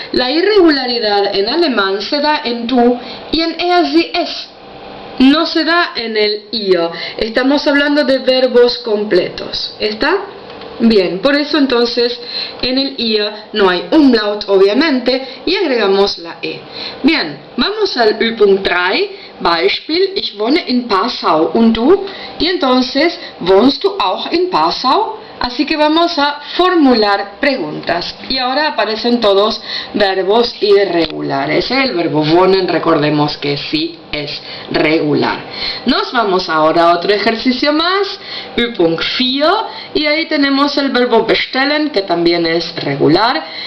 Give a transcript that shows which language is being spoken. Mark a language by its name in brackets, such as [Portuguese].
[Spanish] La irregularidad en alemán se da en tú y en sie es. No se da en el ihr. Estamos hablando de verbos completos. ¿Está? Bien, por eso entonces en el ihr no hay umlaut obviamente y agregamos la E. Bien, vamos al Übung 3. [German] Beispiel, ich wohne in Passau und du? [Spanish] Y entonces, [German] ¿wohnst du auch in Passau? [Spanish] Así que vamos a formular preguntas. Y ahora aparecen todos verbos irregulares. El verbo wohnen, recordemos que sí es regular. Nos vamos ahora a otro ejercicio más, Übung 4, y ahí tenemos el verbo bestellen, que también es regular.